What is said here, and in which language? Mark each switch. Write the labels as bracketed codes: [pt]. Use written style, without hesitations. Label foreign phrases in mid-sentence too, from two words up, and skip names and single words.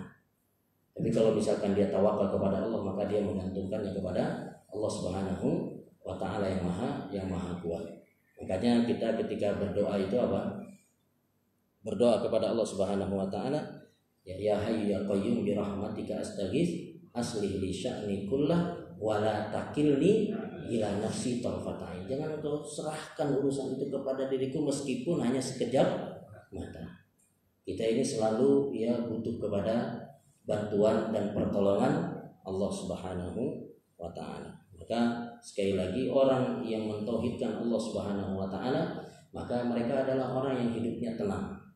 [id] Tapi kalau misalkan dia tawakal kepada Allah, maka dia menggantungkannya kepada Allah [ar] سبحانه و تعالى [id] yang maha kuat. Makanya kita ketika berdoa itu apa? Berdoa kepada [ar] Allah سبحانه و تعالى، يا حي يا قيوم برحمتك أستغيث أصلح لي شأني كله و لا تكلني إلى نفسي طرفة عين. [id] Jangan engkau serahkan urusan itu kepada diriku meskipun hanya sekejap mata. Kita ini selalu butuh kepada bantuan dan pertolongan Allah [ar] سبحانه و تعالى. [id] Maka sekali lagi orang yang mentauhidkan Allah [ar] سبحانه و تعالى, [id] maka mereka adalah orang yang hidupnya tenang.